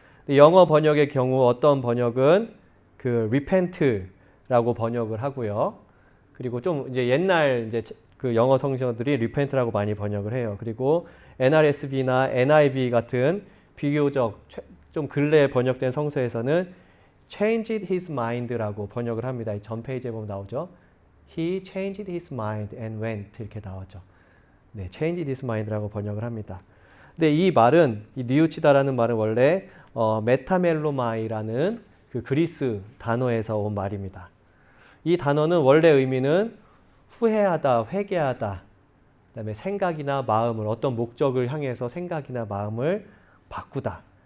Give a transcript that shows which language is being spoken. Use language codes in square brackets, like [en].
[ko] 영어 번역의 경우 어떤 번역은 그 repent라고 번역을 하고요. 그리고 좀 이제 옛날 이제 그 영어 성경들이 repent라고 많이 번역을 해요. 그리고 NRSV나 NIV 같은 비교적 좀 근래에 번역된 성서에서는 [en] changed his mind [ko] 라고 번역을 합니다. 전 페이지에 보면 나오죠. [en] He changed his mind and went [ko] 이렇게 나오죠. 네, [en] changed his mind [ko] 라고 번역을 합니다. 근데 이 말은 이 뉘우치다라는 말은 원래 메타멜로마이라는 그 그리스 단어에서 온 말입니다. 이 단어는 원래 의미는 후회하다, 회개하다, 그다음에 생각이나 마음을 어떤 목적을 향해서 생각이나 마음을 바꾸다.